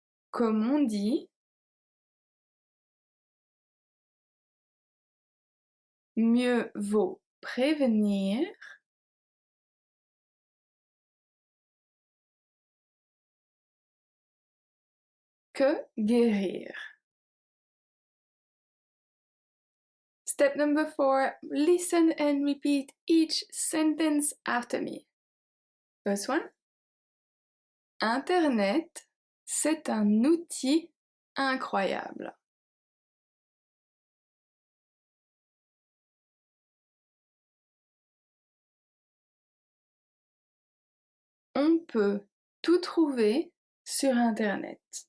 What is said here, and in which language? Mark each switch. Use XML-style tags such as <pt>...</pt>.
<fr>Comme on dit, mieux vaut prévenir que guérir.</fr> <en>Step number 4, listen and repeat each sentence after me. First one.</en> <fr>Internet, c'est un outil incroyable. On peut tout trouver sur Internet.</fr>